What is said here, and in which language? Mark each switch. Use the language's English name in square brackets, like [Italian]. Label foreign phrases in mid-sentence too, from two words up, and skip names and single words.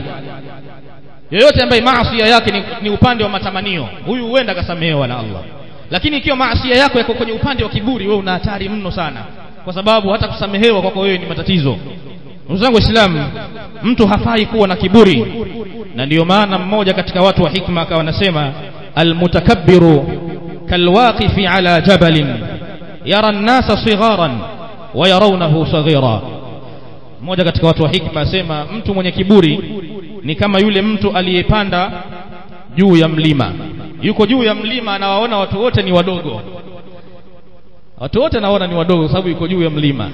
[Swahili] Yeyote ambaye maasi yake ni upande wa matamanio, huyu huenda akasamehewa na Allah. Lakini ikiwa maasi yako yako kwenye upande wa kiburi, wewe una hatari mno sana, kwa sababu hata kusamehewa kwako wewe ni matatizo. Ndugu zangu Waislamu, mtu hafai kuwa na kiburi, na ndiyo maana mmoja katika watu wa hikma akawa anasema [Arabic] المتكبر كالواقف على جبل يرى الناس صغارا ويرونه صغيرا. [Swahili] Mmoja katika watu wa hikma asema mtu mwenye kiburi ni kama yule mtu aliyepanda juu ya mlima. Yuko juu ya mlima, anawaona watu wote ni wadogo, watu wote naona ni wadogo sababu yuko juu ya mlima.